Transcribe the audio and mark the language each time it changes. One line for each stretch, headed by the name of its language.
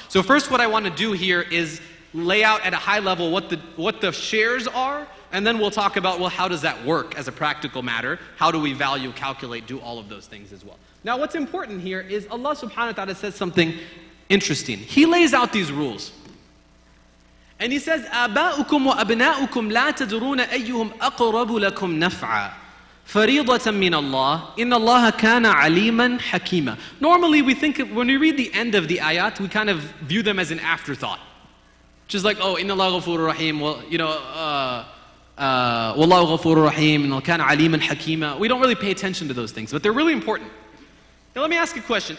English: So first what I want to do here is lay out at a high level what the shares are, and then we'll talk about, well, how does that work as a practical matter? How do we value, calculate, do all of those things as well? Now what's important here is Allah subhanahu wa ta'ala says something interesting. He lays out these rules.
Arabic: And he says, آباؤكم وأبناؤكم لا تدرون أيهم أقرب لكم نفعا فريضة من الله إن الله كان عليما حكيما.
English: Normally we think, when we read the end of the ayat, we kind of view them as an afterthought. Just like, oh,
Arabic: إن الله غفور رحيم,
English: well,
Arabic: Wallahu ghafurur rahim, kana aliman hakima.
English: We don't really pay attention to those things, but they're really important. Now let me ask you a question.